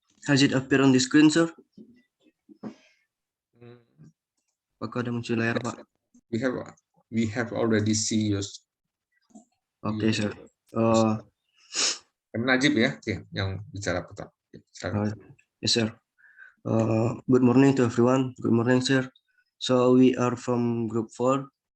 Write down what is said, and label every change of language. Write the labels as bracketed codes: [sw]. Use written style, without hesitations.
[en] Has it appear on the screen, sir? [id] Apakah ada muncul layar, Pak? [en] We have already see yours. Oke, sir. [id] Najib ya, oke, yang bicara pertama. [en] Yes, sir. Good morning to everyone. Good morning, sir. So we are from Group 4.